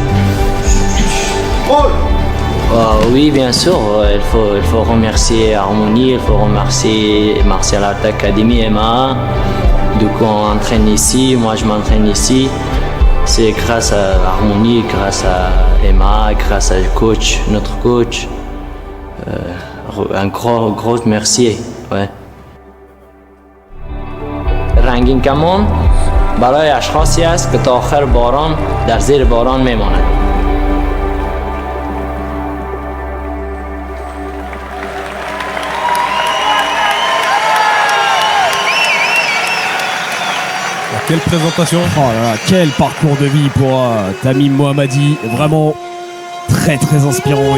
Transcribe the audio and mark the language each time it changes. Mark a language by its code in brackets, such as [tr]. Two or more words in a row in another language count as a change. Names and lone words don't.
[fr] Oui, bien sûr, il faut remercier Harmonie, il faut remercier Martial Art Academy, MMA. Du coup, on entraîne ici, moi je m'entraîne ici. C'est grâce à Harmonie, grâce à MMA, grâce à notre coach. Un gros merci, ouais. [fa] رنگین کمان برای اشخاصی است که تا آخر باران در زیر باران میماند. [fr] Quelle présentation! Oh là là, quel parcours de vie pour Tamim Mohammadi, vraiment très inspirant.